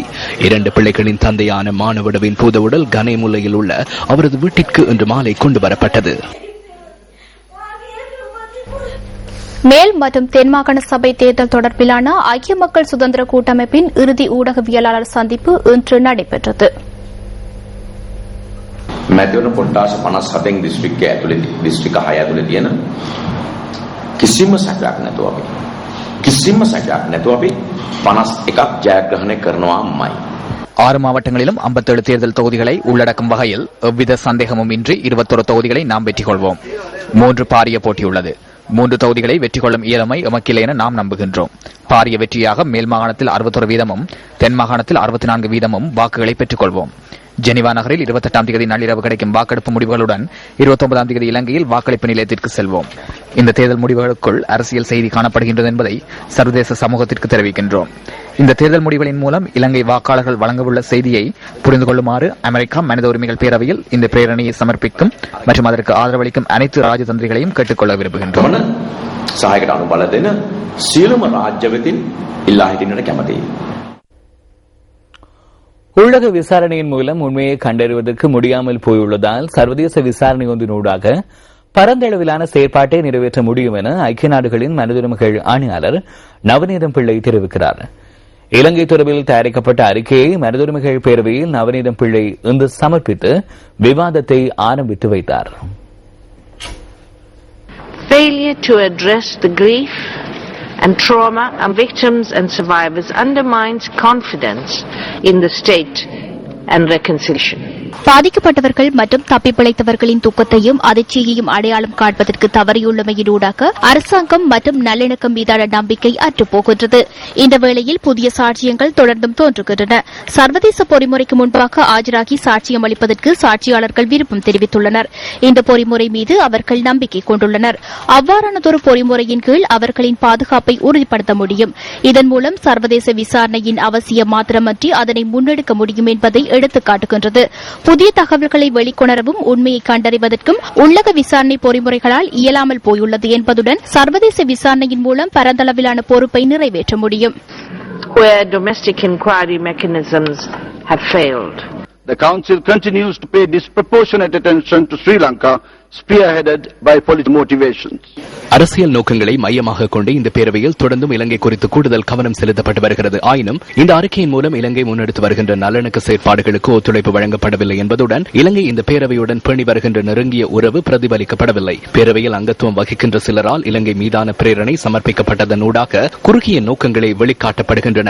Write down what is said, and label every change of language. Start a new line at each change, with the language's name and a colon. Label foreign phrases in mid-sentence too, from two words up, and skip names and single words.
Tamil: 2 பிள்ளைகளின் தந்தையான மானவடுவின் பூதவுடல் கனேமுல்லையில் உள்ள அவரது வீட்டிற்கு இன்று மாலை கொண்டு வரப்பட்டது. மேல் மற்றும் தென்மாகாண சபை தேர்தல் தொடர்பிலான ஐக்கிய மக்கள் சுதந்திர கூட்டமைப்பின் இறுதி ஊடகவியலாளர் சந்திப்பு இன்று நடைபெற்றது.
Sinhala: මැතිවරණ කොට්ටාස 57 දිස්ත්‍රික්කය ඇතුළේ දිස්ත්‍රික්ක 6 ඇතුළේ තියෙන කිසිම සැකයක් නැතුව අපි 51ක් ජයග්‍රහණය කරනවාමයි.
Tamil: 6 மாவட்டங்களிலும் 57 தேர்தல் தொகுதிகளை உள்ளடக்கும் வகையில் எவ்வித சந்தேகமும் இன்றி 21 தொகுதிகளை நாம் வெற்றி கொள்வோம். 3 பாரிய போட்டியுள்ளது. 3 தொகுதிகளை வெற்றி கொள்ளும் இயலுமை எமக்கில்லை என நாம் நம்புகின்றோம். பாரிய வெற்றியாக மேல் மாகாணத்தில் 61 வீதமும் தென் மாகாணத்தில் 64 வீதமும் வாக்குகளை பெற்றுக் கொள்வோம். ஜெனிவா நகரில் 28ஆம் தேதி நள்ளிரவு கிடைக்கும் வாக்கெடுப்பு முடிவுகளுடன் 29ஆம் தேதி இலங்கையில் வாக்களிப்பு நிலையத்திற்கு செல்வோம். இந்த தேர்தல் முடிவுகளுக்குள் அரசியல் செய்தி காணப்படுகின்றது என்பதை சர்வதேச சமூகத்திற்கு தெரிவிக்கின்றோம். இந்த தேர்தல் முடிவுகளின் மூலம் இலங்கை வாக்காளர்கள் வழங்கவுள்ள செய்தியை புரிந்து கொள்ளுமாறு அமெரிக்கா மனித உரிமைகள் பேரவையில் இந்த பிரேரணையை சமர்ப்பிக்கும் மற்றும் அதற்கு ஆதரவளிக்கும் அனைத்து ராஜதந்திரிகளையும் கேட்டுக்கொள்ள விரும்புகின்றோம்.
Sinhala: සහයකට අනුබල දෙන සියලුම රාජ්‍ය වෙතින් ඉල්ලා හිටින්නට කැමැතියි.
Tamil: உள்ளக விசாரணையின் மூலம் உண்மையை கண்டறிவதற்கு முடியாமல் போயுள்ளதால் சர்வதேச விசாரணை ஒன்றினூடாக பரந்தளவிலான செயற்பாட்டை நிறைவேற்ற முடியும் என ஐக்கிய நாடுகளின் மனிதுரிமைகள் ஆணையாளர் நவநீதம் பிள்ளை தெரிவிக்கிறார். இலங்கை தொடர்பில் தயாரிக்கப்பட்ட அறிக்கையை மனிதுரிமைகள் பேரவையில் நவநீதம் பிள்ளை இன்று சமர்ப்பித்து விவாதத்தை ஆரம்பித்து வைத்தார்.
English: Failure to address the grief and trauma of victims and survivors undermines confidence in the state and reconciliation.
Tamil: பாதிக்கப்பட்டவர்கள் மற்றும் தப்பிப்பிழைத்தவர்களின் துக்கத்தையும் அதிர்ச்சியையும் அடையாளம் காண்பதற்கு தவறியுள்ளமையினூடாக அரசாங்கம் மற்றும் நல்லிணக்கம் மீதான நம்பிக்கை அற்றுப்போகின்றது. இந்த வேளையில் புதிய சாட்சியங்கள் தொடர்ந்தும் தோன்றுகின்றன. சர்வதேச பொறிமுறைக்கு முன்பாக ஆஜராகி சாட்சியம் அளிப்பதற்கு சாட்சியாளர்கள் விருப்பம் தெரிவித்துள்ளனர். இந்த பொறிமுறை மீது அவர்கள் நம்பிக்கை கொண்டுள்ளனர். அவ்வாறானதொரு பொறிமுறையின் கீழ் அவர்களின் பாதுகாப்பை உறுதிப்படுத்த முடியும். இதன் மூலம் சர்வதேச விசாரணையின் அவசியம் மாத்திரமன்றி அதனை முன்னெடுக்க முடியும் என்பதை எடுத்துக்காட்டுகின்றது. புதிய தகவல்களை வெளிக்கொணரவும் உண்மையை கண்டறிவதற்கும் உள்ளக விசாரணை பொறிமுறைகளால் இயலாமல் போயுள்ளது என்பதுடன் சர்வதேச விசாரணையின் மூலம் பரந்தளவிலான பொறுப்பை நிறைவேற்ற முடியும்.
English: Where domestic inquiry mechanisms have failed. The Council continues to pay disproportionate attention to Sri Lanka, spearheaded by political motivations.
Tamil: அரசியல் நோக்கங்களை மையமாக கொண்டு இந்த பேரவையில் தொடர்ந்தும் இலங்கை குறித்து கூடுதல் கவனம் செலுத்தப்பட்டு வருகிறது. ஆயினும் இந்த அறிக்கையின் மூலம் இலங்கை முன்னெடுத்து வருகின்ற நல்லிணக்க செயற்பாடுகளுக்கு ஒத்துழைப்பு வழங்கப்படவில்லை என்பதுடன் இலங்கை இந்த பேரவையுடன் பேணி வருகின்ற நெருங்கிய உறவு பிரதிபலிக்கப்படவில்லை. பேரவையில் அங்கத்துவம் வகிக்கின்ற சிலரால் இலங்கை மீதான பிரேரணை சமர்ப்பிக்கப்பட்டதனூடாக குறுகிய நோக்கங்களை வெளிக்காட்டப்படுகின்றன.